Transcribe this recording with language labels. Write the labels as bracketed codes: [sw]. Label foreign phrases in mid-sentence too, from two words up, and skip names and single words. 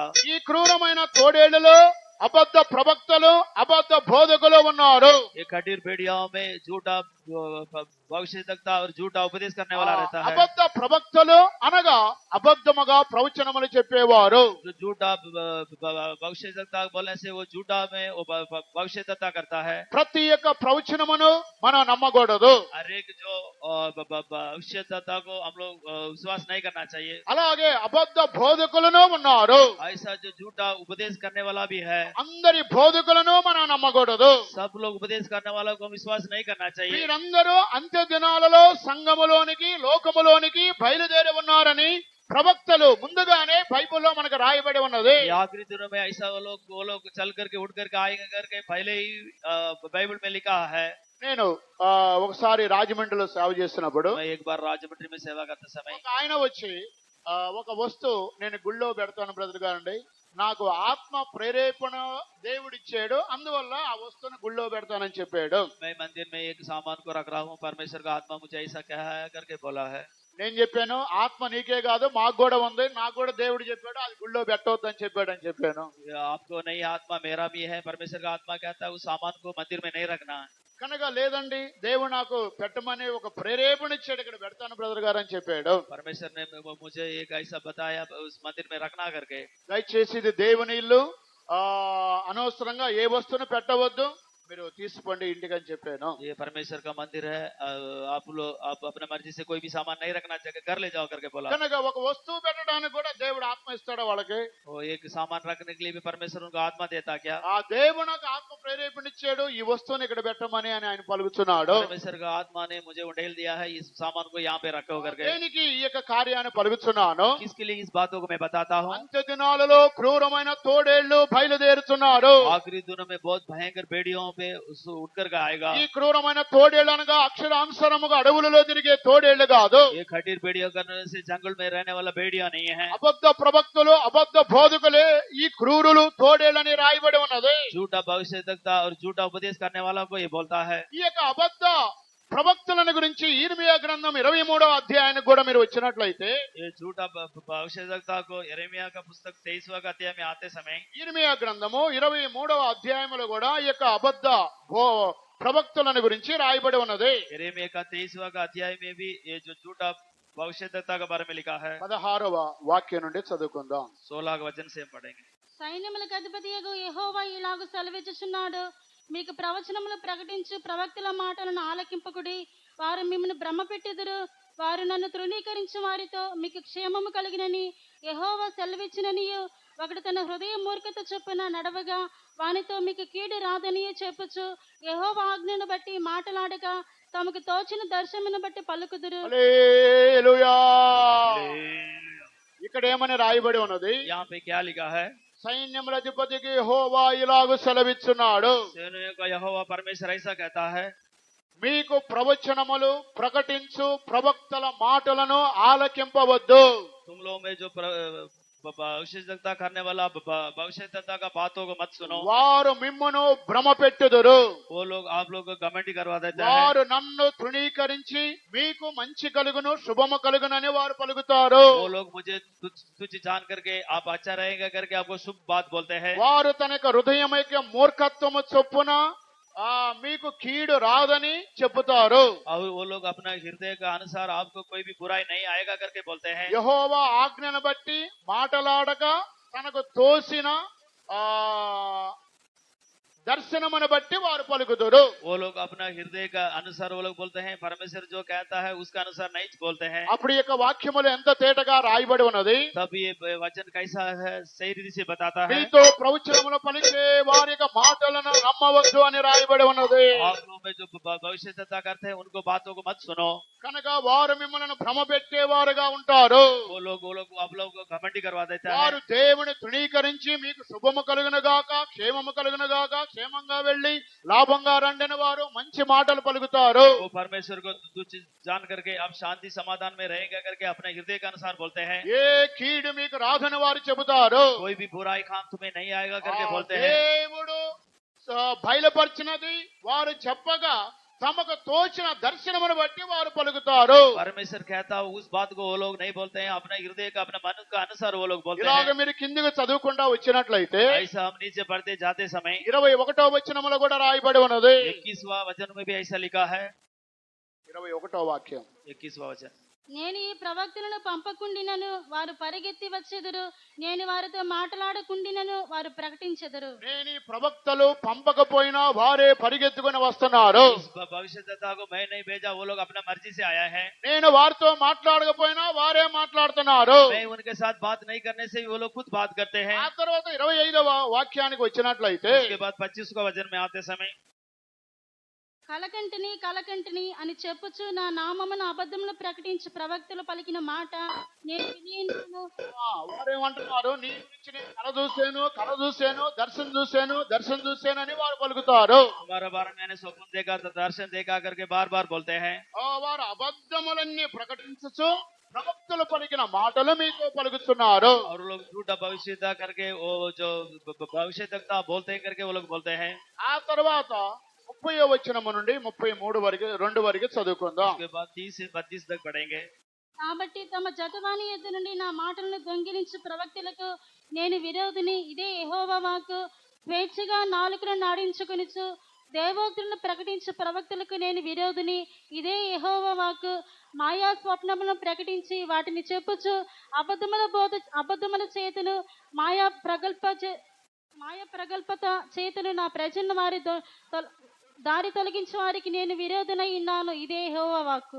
[te] ఈ క్రూరమైన తోడేళ్లలో అబద్ధ ప్రవక్తలు, అబద్ధ బోధకులు ఉన్నారు. [hi] ये कठोर भेड़ियाओं में झूठा भविष्यवक्ता और झूठा उपदेश करने वाला रहता है। [te] అబద్ధ ప్రవక్తలు అనగా అబద్ధముగా ప్రవచనములు చెప్పేవారు. [hi] जो झूठा भविष्यवक्ता बोलने से वो झूठा में वो भविष्यवक्ता करता है। [te] ప్రతి ఒక్క ప్రవచనమును మనం నమ్మకూడదు. [hi] हर एक जो भविष्यवक्ता को हम लोग विश्वास नहीं करना चाहिए। [te] అలాగే అబద్ధ బోధకులను ఉన్నారు. [hi] ऐसा जो झूठा उपदेश करने वाला भी है। [te] అందరి బోధకులను మనం నమ్మకూడదు. [hi] सब लोग उपदेश करने वालों को विश्वास नहीं करना चाहिए। [te] వీరందరూ అంత్య దినాలలో సంఘములోనికి, లోకములోనికి బయలుదేరి ఉన్నారని ప్రవక్తలు ముందుగానే బైబిల్లో మనకు రాయబడి ఉన్నది. [hi] ये आखिरी दिनों में ऐसा वो लोग चल करके उठ करके आएंगे करके पहले ही बाइबल में लिखा है। [te] నేను ఒకసారి రాజమండ్రిలో సేవ చేస్తున్నప్పుడు [hi] मैं एक बार राजमंड्री में सेवा करते समय [te] ఒక ఆయన వచ్చి ఒక వస్తువు నేను గుళ్ళో పెడతాను బ్రదర్ గారండి, నాకు ఆత్మ ప్రేరేపణ దేవుడిచ్చాడు, అందువల్ల ఆ వస్తువుని గుళ్ళో పెడతానని చెప్పాడు. [hi] मैं मंदिर में एक सामान को रख रहा हूँ, परमेश्वर का आत्मा मुझे ऐसा कहा है करके बोला है। [te] నేను చెప్పాను, ఆత్మ నీకే కాదు మాకు కూడా ఉంది, నాకు కూడా దేవుడు చెప్పాడు అది గుళ్ళో పెట్టవద్దని చెప్పాడు అని చెప్పాను. [hi] आपको नहीं आत्मा मेरा भी है, परमेश्वर का आत्मा कहता है उस सामान को मंदिर में नहीं रखना। [te] కనుక లేదండి దేవుడు నాకు పెట్టమని ఒక ప్రేరేపణ ఇచ్చాడు, ఇక్కడ పెడతాను బ్రదర్ గారు అని చెప్పాడు. [hi] परमेश्वर ने मुझे एक ऐसा बताया उस मंदिर में रखना करके। [te] దయచేసి ఇది దేవుని ఇల్లు, అనవసరంగా ఏ వస్తువును పెట్టవద్దు, మీరు తీసుకోండి ఇంటికి అని చెప్పాను. [hi] ये परमेश्वर का मंदिर है, आप अपने मर्जी से कोई भी सामान नहीं रखना चाहिए, घर ले जाओ करके बोला। [te] కనుక ఒక వస్తువు పెట్టడానికి కూడా దేవుడు ఆత్మ ఇస్తాడు వాళ్ళకి. [hi] वो एक सामान रखने के लिए भी परमेश्वर उनको आत्मा देता क्या? [te] ఆ దేవుడు నాకు ఆత్మ ప్రేరేపణ ఇచ్చాడు ఈ వస్తువుని ఇక్కడ పెట్టమని అని ఆయన పలుకుతున్నాడు. [hi] परमेश्वर का आत्मा ने मुझे उंडेल दिया है इस सामान को यहाँ पे रखो करके। [te] దేనికి ఈ యొక్క కార్యాన్ని పలుకుతున్నాను? [hi] किसके लिए इस बातों को मैं बताता हूँ? [te] అంత్య దినాలలో క్రూరమైన తోడేళ్లు బయలుదేరుతున్నారు. [hi] आखिरी दिनों में बहुत भयंकर भेड़ियों पे उठ कर आएगा। [te] ఈ క్రూరమైన తోడేళ్లు అనగా అక్షరానుసారముగా అడవులలో తిరిగే తోడేళ్లు కాదు. [hi] ये खटीर भेड़िया करने से जंगल में रहने वाला भेड़िया नहीं है। [te] అబద్ధ ప్రవక్తలు, అబద్ధ బోధకులే ఈ క్రూరులు తోడేళ్లని రాయబడి ఉన్నది. [hi] झूठा भविष्यवक्ता और झूठा उपदेश करने वाला को ये बोलता है। [te] ఈ యొక్క అబద్ధ ప్రవక్తలను గురించి ఇర్మియా గ్రంథం 23వ అధ్యాయానికి కూడా మీరు వచ్చినట్లయితే, [hi] ये झूठा भविष्यवक्ता को यिर्मयाह का पुस्तक 23वां अध्याय में आते समय [te] ఇర్మియా గ్రంథము 23వ అధ్యాయములో కూడా ఈ యొక్క అబద్ధ ప్రవక్తలను గురించి రాయబడి ఉన్నది. [hi] यिर्मयाह का 23वां अध्याय में भी ये जो झूठा भविष्यवक्ता के बारे में लिखा है। [te] 16వ వాక్యం నుండి చదువుకుందాం. [hi] 16 वचन से हम पढ़ेंगे। [te] సైన్యములకు అధిపతియగు యెహోవా ఇలాగు సెలవిచ్చుచున్నాడు, మీకు ప్రవచనములు ప్రకటించు ప్రవక్తల మాటలను ఆలకింపకుడి, వారు మిమ్మల్ని భ్రమపెట్టెదరు, వారు నన్ను తృణీకరించు వారితో మీకు క్షేమము కలిగినని యెహోవా సెలవిచ్చిననియు, ఒకడు తన హృదయ మూర్ఖత చొప్పున నడవగా వానితో మీకు కీడు రాదనియే చెప్పుచు యెహోవా ఆజ్ఞను బట్టి మాటలాడగా తమకు తోచిన దర్శనమును బట్టి పలుకుదురు. హల్లెలూయా. ఇక్కడ ఏమని రాయబడి ఉన్నది? [hi] यहाँ पे क्या लिखा है? [te] సైన్యముల అధిపతికి యెహోవా ఇలాగు సెలవిచ్చున్నాడు, [hi] सेनाओं का यहोवा परमेश्वर ऐसा कहता है, [te] మీకు ప్రవచనములు ప్రకటించు ప్రవక్తల మాటలను ఆలకింపవద్దు. [hi] तुम लोग में जो भविष्यता करने वाला भविष्यता का बातों को मत सुनो। [te] వారు మిమ్మును భ్రమ పెట్టుదురు, [hi] वो लोग आप लोग को घमंडी करवा देते हैं। [te] వారు నన్ను తృణీకరించి మీకు మంచి కలుగును శుభము కలుగునని వారు పలుకుతారు. [hi] वो लोग मुझे तुझ जान करके आप अच्छा रहेगा करके आपको शुभ बात बोलते हैं। [te] వారు తన యొక్క హృదయం యొక్క మూర్ఖత్వము చొప్పున మీకు కీడు రాదని చెబుతారు. [hi] और वो लोग अपना हृदय का अनुसार आपको कोई भी बुराई नहीं आएगा करके बोलते हैं। [te] యెహోవా ఆజ్ఞను బట్టి మాటలాడక తనకు తోసిన దర్శనమును బట్టి వారు పలుకుదురు. [hi] वो लोग अपना हृदय का अनुसार वो लोग बोलते हैं, परमेश्वर जो कहता है उसका अनुसार नहीं बोलते हैं। [te] అప్పుడు ఈ యొక్క వాక్యములు ఎంత తేటగా రాయబడి ఉన్నది. [hi] तब ये वचन कैसा है सही रीति से बताता है। [te] మీతో ప్రవచనములు పలికే వారి యొక్క మాటలను నమ్మవద్దు అని రాయబడి ఉన్నది. [hi] आप लोग में जो भविष्यता करते हैं उनको बातों को मत सुनो। [te] కనుక వారు మిమ్మల్ని భ్రమ పెట్టేవారుగా ఉంటారు. [hi] वो लोग आप लोग को घमंडी करवा देता है। [te] వారు దేవుని తృణీకరించి మీకు శుభము కలుగును గాక క్షేమము కలుగును గాక క్షేమంగా వెళ్ళి లాభంగా రండిన వారు మంచి మాటలు పలుకుతారు. [hi] वो परमेश्वर को तुच्छ जान करके आप शांति समाधान में रहेगा करके अपने हृदय के अनुसार बोलते हैं। [te] ఏ కీడు మీకు రాదని వారు చెబుతారు. [hi] कोई भी बुराई काम तुम्हें नहीं आएगा करके बोलते हैं। [te] దేవుడు బయలుపరిచినది వారు చెప్పగా తమకు తోచిన దర్శనమును బట్టి వారు పలుకుతారు. [hi] परमेश्वर कहता है उस बात को वो लोग नहीं बोलते हैं, अपने हृदय का अपने मन का अनुसार वो लोग बोलते [te] ఇలాగ [hi] हैं। [te] మీరు కిందికి చదువుకుంటా వచ్చినట్లయితే [hi] ऐसा हम नीचे बढ़ते जाते समय [te] 21వ వచనములో కూడా రాయబడి ఉన్నది. [hi] 21वां वचन में भी ऐसा लिखा है। [te] 21వ వాక్యం, [hi] 21वां वचन, [te] నేను ఈ ప్రవక్తలను పంపకుండినను వారు పరిగెత్తి వచ్చెదరు, నేను వారితో మాట్లాడకుండినను వారు ప్రకటించెదరు. నేను ఈ ప్రవక్తలు పంపకపోయినా వారే పరిగెత్తుకుని వస్తున్నారు. [hi] इस भविष्यद्वक्ता को मैं नहीं भेजा, वो लोग अपना मर्जी से आया है। [te] నేను వారితో మాట్లాడకపోయినా వారే మాట్లాడుతున్నారు. [hi] मैं उनके साथ बात नहीं करने से वो लोग खुद बात करते हैं। [te] ఆ తర్వాత 25వ వాక్యానికి వచ్చినట్లయితే [hi] उसके बाद 25वां वचन में आते समय, [te] కలకంటిని కలకంటిని అని చెప్పుచు నా నామమును అబద్ధములు ప్రకటించి ప్రవక్తలు పలికిన మాట నేను వినియున్నాను. వారేమంటున్నారు, నీ గురించి నేను కల చూశాను దర్శనం చూశాను అని వారు పలుకుతారు. [hi] हमारा बारे में मैंने स्वप्न देखा तो दर्शन देखा करके बार बार बोलते हैं। [te] వారు అబద్ధములన్నీ ప్రకటించచ్చు ప్రవక్తలు పలికిన మాటలు మీతో పలుకుతున్నారు. [hi] और लोग झूठा भविष्यता करके वो जो भविष्यता बोलते हैं करके वो लोग बोलते हैं। [te] ఆ తర్వాత 30వ వచనము నుండి 33 వరకు 2 వరకు చదువుకుందాం. [hi] उसके बाद 30 से 32 तक पढ़ेंगे। [te] కాబట్టి తమ జతవాని యొద్ద నుండి నా మాటలను దొంగిలించు ప్రవక్తలకు నేను విరోధిని, ఇదే యెహోవా వాక్కు. స్వేచ్ఛగా నాలుకను నాడించుకొనిచు దేవోక్తులను ప్రకటించు ప్రవక్తలకు నేను విరోధిని, ఇదే యెహోవా వాక్కు. మాయా స్వప్నములను ప్రకటించి వాటిని చెప్పుచు అబద్ధముల చేతులు మాయా ప్రగల్భత చేతులు నా ప్రజలను వారి దారి తొలగించే వారికి నేను విరోధనై ఉన్నాను, ఇదే యెహోవా వాక్కు.